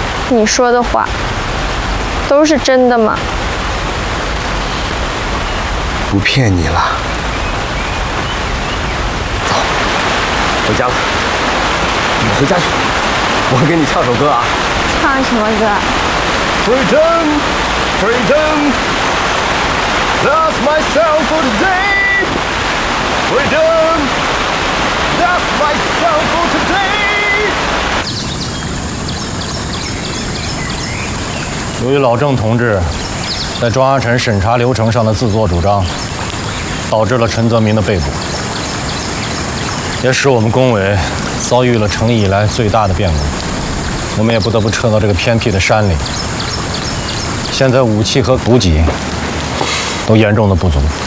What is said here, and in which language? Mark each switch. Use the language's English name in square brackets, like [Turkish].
[Chinese] 你说的话都是真的吗？不骗你了，走，回家了。你回家去，我给你唱首歌啊。唱什么歌？ [English] Freedom, freedom, that's my song for today. Freedom, that's my song for today. [Chinese] 由于老郑同志在庄阿晨审查流程上的自作主张，导致了陈泽民的被捕，也使我们工委遭遇了成立以来最大的变故。我们也不得不撤到这个偏僻的山里。现在武器和补给都严重的不足。